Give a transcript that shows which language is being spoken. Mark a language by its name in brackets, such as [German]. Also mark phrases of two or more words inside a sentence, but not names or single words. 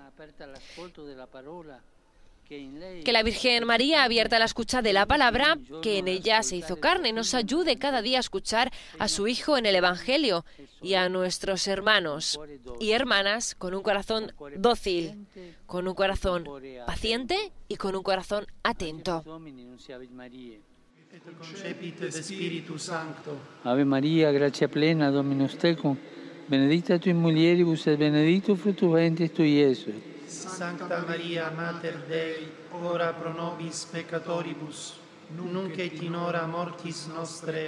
[Spanish] Que la Virgen María, abierta a la escucha de la palabra, que en ella se hizo carne, nos ayude cada día a escuchar a su Hijo en el Evangelio y a nuestros hermanos y hermanas con un corazón dócil, con un corazón paciente y con un corazón atento. [Latin] Ave María, gracia plena, Dominus tecum, benedicta tu in mulieribus et benedictus fructus ventris tui, Iesus. Sancta Maria, Mater Dei, ora pro nobis peccatoribus, nunc et in hora mortis nostre.